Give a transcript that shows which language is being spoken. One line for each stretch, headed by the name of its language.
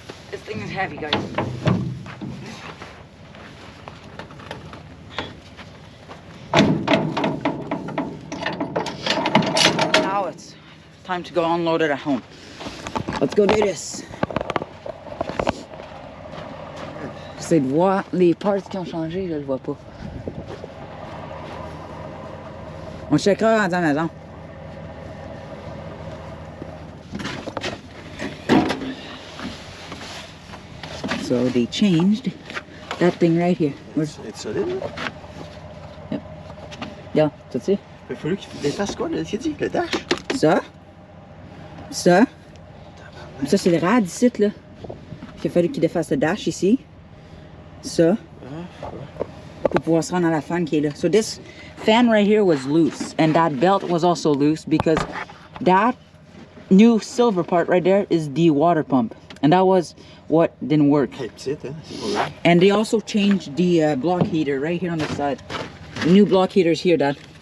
English: This thing is heavy, guys. Now it's time to go unload it at home. Let's go do this.
French: J'essaie de voir les parts qui ont changé, je le vois pas. On checkera à la maison.
English: So they changed that thing right here.
French: C'est solide, là?
English: Yep. Yeah, that's it.
French: Il a fallu qu'il défasse quoi, le dit? Le dash? Ça. Ça. Ça, c'est le rad ici, là. Il a fallu qu'il défasse le dash ici. Ça. Pour pouvoir se rendre à la fan qui est là.
English: So this fan right here was loose. And that belt was also loose because that new silver part right there is the water pump. And that was what didn't work.
French: Hey, petite, hein? C'est pas vrai.
English: And they also changed the block heater right here on the side. The new block heaters here, Dad.